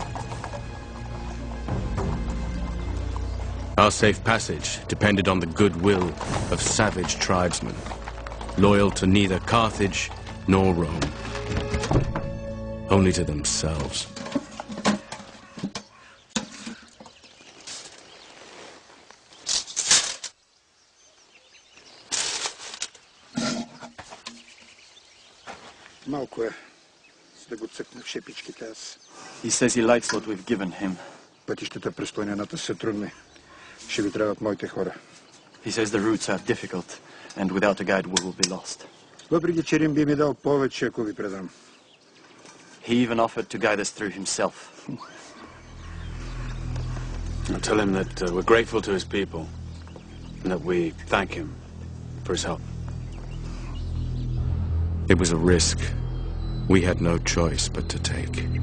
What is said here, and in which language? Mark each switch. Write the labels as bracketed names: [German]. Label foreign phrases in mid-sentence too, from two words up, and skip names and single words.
[English] Our safe passage depended on the goodwill of savage tribesmen, loyal to neither Carthage nor Rome. only to themselves. [Bulgarian] Малко е. Да го цъкна в шепичките аз. [English] He says he likes what we've given him. [Bulgarian] Пътищата през планината са трудни. Ще ви трябват моите хора. [English] He says the routes are difficult, and without a guide we will be lost. [Bulgarian] Въпреки че Рим би ми дал повече, ако ви предам. [English] He even offered to guide us through himself. I'll tell him that we're grateful to his people, and that we thank him for his help. It was a risk we had no choice but to take.